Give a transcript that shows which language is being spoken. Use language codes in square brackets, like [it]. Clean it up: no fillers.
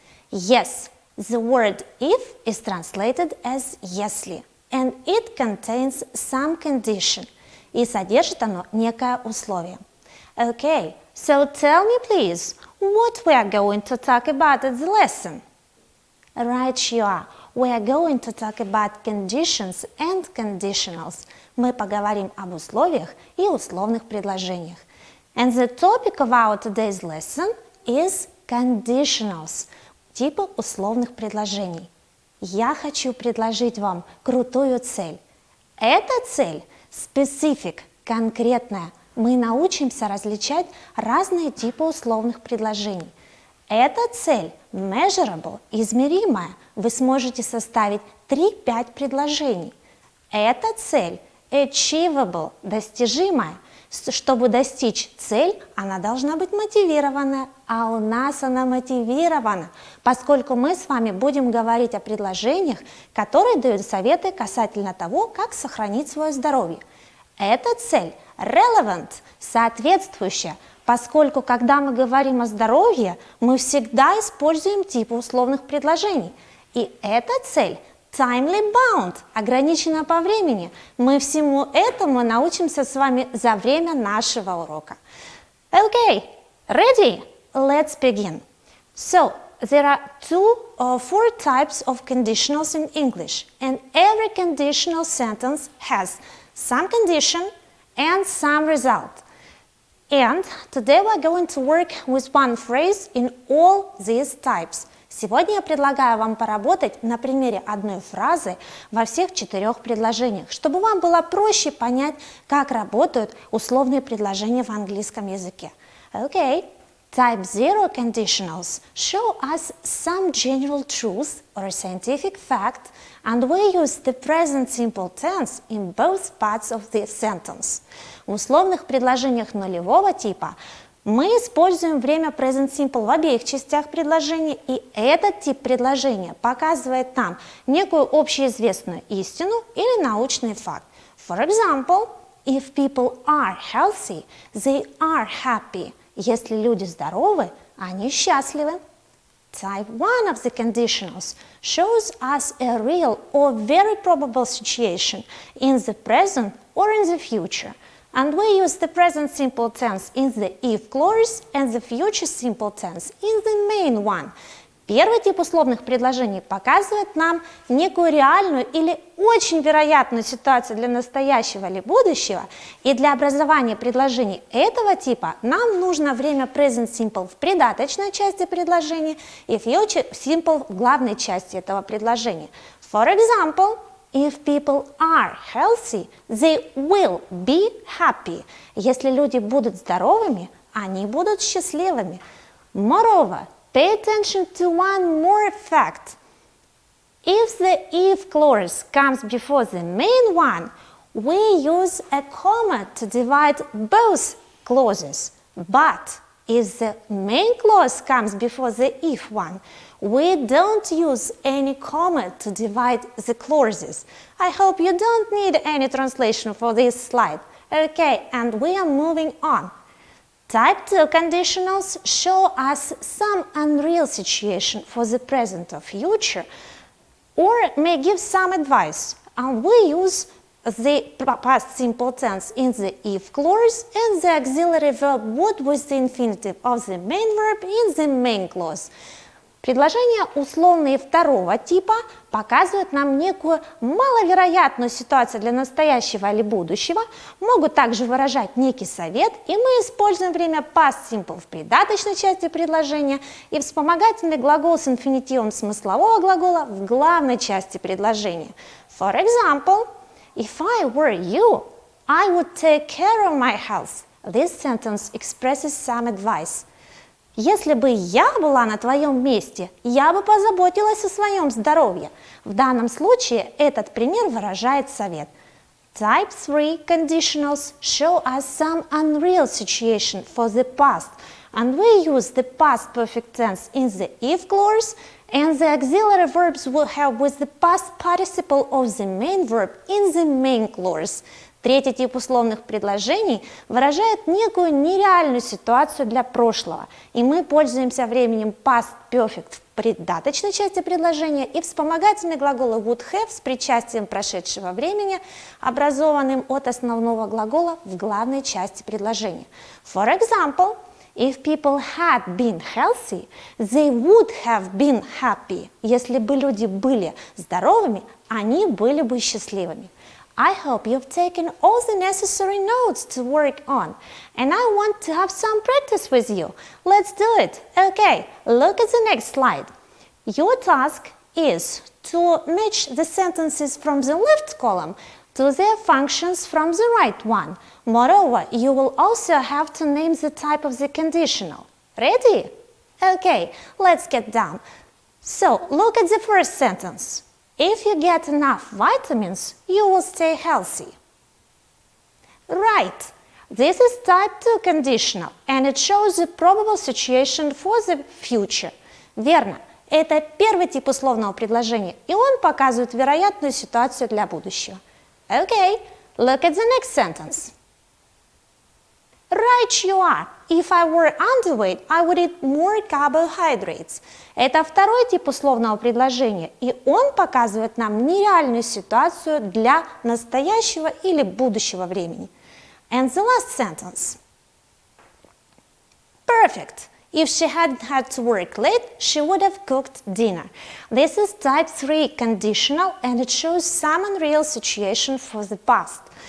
[en] Yes, the word if is translated as «если», and it contains some condition, [ru] и содержит оно некое условие. [en] Okay, so tell me please, what we are going to talk about in the lesson? Right you are, we are going to talk about conditions and conditionals. [ru] Мы поговорим об условиях и условных предложениях. [en] And the topic of our today's lesson is conditionals, [ru] типы условных предложений. Я хочу предложить вам крутую цель. Эта цель specific, конкретная. Мы научимся различать разные типы условных предложений. Эта цель measurable, измеримая. Вы сможете составить 3-5 предложений. Эта цель achievable, достижимая. Чтобы достичь цель, она должна быть мотивированная, а у нас она мотивирована, поскольку мы с вами будем говорить о предложениях, которые дают советы касательно того, как сохранить свое здоровье. Эта цель relevant, соответствующая, поскольку когда мы говорим о здоровье, мы всегда используем типы условных предложений. И эта цель [en] timely bound, [ru] ограничена по времени. Мы всему этому научимся с вами за время нашего урока. [en] Okay, ready? Let's begin. So, there are 2 or 4 types of conditionals in English, and every conditional sentence has some condition and some result. And today we're going to work with one phrase in all these types. [ru] Сегодня я предлагаю вам поработать на примере одной фразы во всех 4 предложениях, чтобы вам было проще понять, как работают условные предложения в английском языке. [en] Okay. Type 0 conditionals show us some general truth or scientific fact, and we use the present simple tense in both parts of the sentence. [ru] В условных предложениях нулевого типа мы используем время present simple в обеих частях предложения, и этот тип предложения показывает нам некую общеизвестную истину или научный факт. [en] For example, if people are healthy, they are happy. [ru] Если люди здоровы, они счастливы. [en] Type 1 of the conditionals shows us a real or very probable situation in the present or in the future. And we use the present simple tense in the if clause and the future simple tense in the main one. [ru] Первый тип условных предложений показывает нам некую реальную или очень вероятную ситуацию для настоящего или будущего, и для образования предложений этого типа нам нужно время present simple в придаточной части предложения и future simple в главной части этого предложения. [en] For example, if people are healthy, they will be happy. [ru] Если люди будут здоровыми, они будут счастливыми. [en] Moreover, pay attention to one more fact. If the if clause comes before the main one, we use a comma to divide both clauses. But if the main clause comes before the if one, We don't use any comma to divide the clauses. I hope you don't need any translation for this slide. Okay, and we are moving on. Type 2 conditionals show us some unreal situation for the present or future, or may give some advice. And we use the past simple tense in the if clause and the auxiliary verb would with the infinitive of the main verb in the main clause. Предложения условные второго типа показывают нам некую маловероятную ситуацию для настоящего или будущего, могут также выражать некий совет, и мы используем время past simple в придаточной части предложения и вспомогательный глагол с инфинитивом смыслового глагола в главной части предложения. For example, if I were you, I would take care of my health. This sentence expresses some advice. [ru] Если бы я была на твоем месте, я бы позаботилась о своем здоровье. В данном случае этот пример выражает совет. [en] Type 3 conditionals show us some unreal situation for the past, and we use the past perfect tense in the if clause, and the auxiliary verbs will have with the past participle of the main verb in the main clause. [ru] Третий тип условных предложений выражает некую нереальную ситуацию для прошлого, и мы пользуемся временем past perfect в придаточной части предложения и вспомогательные глаголы would have с причастием прошедшего времени, образованным от основного глагола в главной части предложения. [en] For example, if people had been healthy, they would have been happy. [ru] Если бы люди были здоровыми, они были бы счастливыми. [en] I hope you've taken all the necessary notes to work on, and I want to have some practice with you. Let's do it. Okay, look at the next slide. Your task is to match the sentences from the left column to their functions from the right one. Moreover, you will also have to name the type of the conditional. Ready? Okay, let's get down. So, look at the first sentence. If you get enough vitamins, you will stay healthy. Right. This is type 2 conditional, and it shows the probable situation for the future. [ru] Верно. Это первый тип условного предложения, и он показывает вероятную ситуацию для будущего. [en] Okay, look at the next sentence. Right you are. If I were underweight, I would eat more carbohydrates. [ru] Это второй тип условного предложения, и он показывает нам нереальную ситуацию для настоящего или будущего времени. [en] And the last sentence. Perfect. If she hadn't had to work late, she would have cooked dinner. This is type 3 conditional, and it shows some unreal situation for the past.